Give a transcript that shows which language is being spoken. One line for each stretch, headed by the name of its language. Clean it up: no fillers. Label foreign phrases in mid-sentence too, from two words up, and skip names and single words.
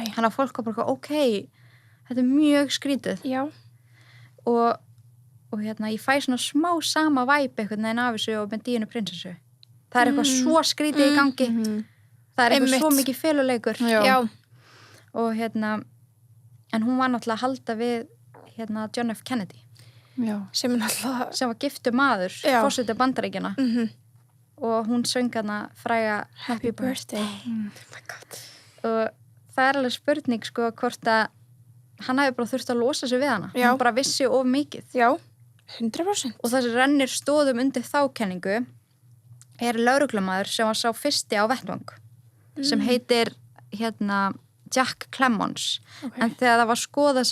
Icelandic: þannig að fólk var bara ok þetta er mjög skrítið og ég fæ svona smá sama væp einhvern veginn af þessu og með Díönu prinsessu það er eitthvað svo skrítið í gangi það er eitthvað svo mikið feluleikur og en hún var náttúrulega að halda við John F. Kennedy sem var giftur maður forseti Bandaríkjanna og hún söng hana fræga Happy Birthday
English: oh my god
Icelandic: og það er alveg spurning sko hvort að hann hafi bara þurft að losa sig við hana hann bara vissi of mikið 100% og það sem rennir stóðum undir þá kenningu er lögreglumaður sem var sá fyrsti á vettvang sem heitir Jack Clemons en þegar það var skoðað